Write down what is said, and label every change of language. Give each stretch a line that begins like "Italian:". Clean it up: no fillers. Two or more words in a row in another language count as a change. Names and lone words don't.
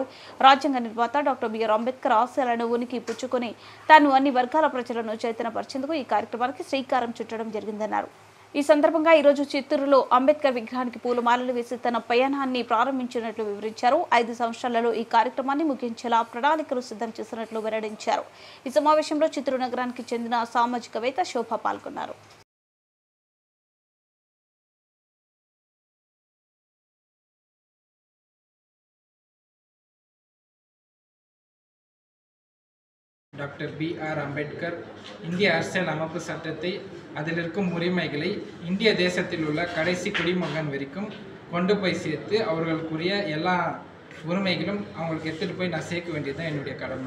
Telugu: రాజ్యాంగ నిర్మాత డాక్టర్ బిఆర్ అంబేద్కర్ ఆశయాలను ఉనికి పుచ్చుకొని తాను అన్ని వర్గాల ప్రజలను చైతన్యపరిచేందుకు ఈ కార్యక్రమానికి శ్రీకారం చుట్టడం జరిగిందన్నారు. ఈ సందర్భంగా ఈరోజు చిత్తూరులో అంబేద్కర్ విగ్రహానికి పూలమాలలు వేసి తన పయనాన్ని ప్రారంభించినట్లు వివరించారు. 5 సంవత్సరాలలో ఈ కార్యక్రమాన్ని ముగించేలా ప్రణాళికలు సిద్ధం చేసినట్లు వెల్లడించారు. ఈ సమావేశంలో చిత్తూరు నగరానికి చెందిన సామాజికవేత్త శోభ పాల్గొన్నారు.
Tamil: டாக்டர் B.R. அம்பேத்கர் இந்திய அரசியல் அமைப்பு சட்டத்தை அதில் இருக்கும் உரிமைகளை இந்திய தேசத்தில் உள்ள கடைசி குடிமகன் வரைக்கும் கொண்டு போய் சேர்த்து அவர்களுக்குரிய எல்லா உரிமைகளும் அவங்களுக்கு எடுத்துகிட்டு போய் நான் சேர்க்க வேண்டியது தான் என்னுடைய கடமை.